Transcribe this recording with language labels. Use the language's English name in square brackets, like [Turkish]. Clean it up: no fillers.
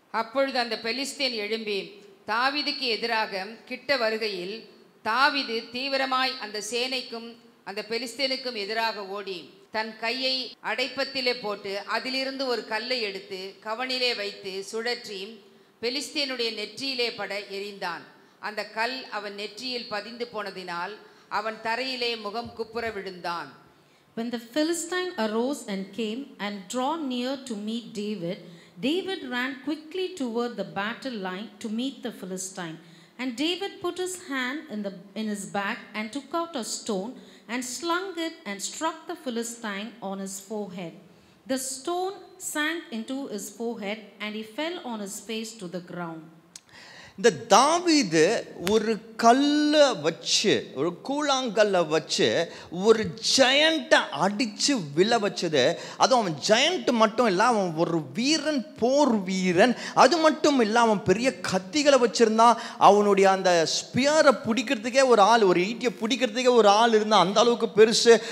[Tamil] அப்பொழுது அந்த பெலிஸ்தேன் எழும்பி தாவீதுக்கு எதிராக கிட்ட வருகையில் தாவீது தீவிரமாய் அந்த சேனைக்கும் அந்த பெலிஸ்தேனுக்கும் எதிராக ஓடி தன் கையை அடைப்பத்திலே போட்டு அதிலிருந்து ஒரு கல்லை எடுத்து கவனிலே வைத்து சுழற்றி பெலிஸ்தேனுடைய நெற்றியிலே பட எறிந்தான். அந்த கல் அவன் நெற்றியில் பதிந்து போனதினால் அவன் தரையிலே முகம் குப்புற விழுந்தான். [English] When the Philistine arose and came and drew near to meet David, David ran quickly toward the battle line to meet the Philistine. And David put his hand in his bag and took out a stone and slung it and struck the Philistine on his forehead. The stone sank into his forehead and he fell on his face to the ground. [Tamil] இந்த தாவீது ஒரு கல்லை வச்சு, ஒரு கூழாங்கல்லை வச்சு ஒரு ஜெயண்ட்டை அடித்து விழ வச்சது. அதுவும் அவன் ஜெயண்ட் மட்டும் இல்லை, அவன் ஒரு வீரன், போர் வீரன். அது மட்டும் இல்லை, அவன் பெரிய கத்திகளை வச்சுருந்தான். அவனுடைய அந்த ஸ்பியரை பிடிக்கிறதுக்கே ஒரு ஆள், ஒரு ஈட்டியை பிடிக்கிறதுக்கே ஒரு ஆள் இருந்தான். அந்த அளவுக்கு பெருசு.